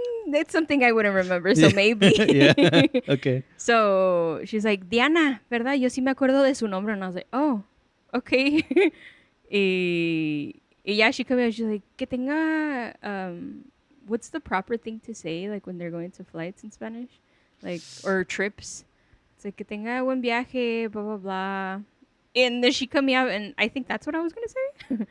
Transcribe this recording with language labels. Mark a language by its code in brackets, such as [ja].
[en] That's something I wouldn't remember, so maybe. Yeah. Okay. So she's like, [es] Diana, ¿verdad? Yo sí me acuerdo de su nombre. [en] And I was like, oh, okay. Y yeah, she came out. She's like, [es] que tenga, [en] what's the proper thing to say, like when they're going to flights in Spanish? Like, or trips. It's like, [es] que tenga buen viaje, [en] blah, blah, blah. And then she cut me out, and I think that's what I was going to say.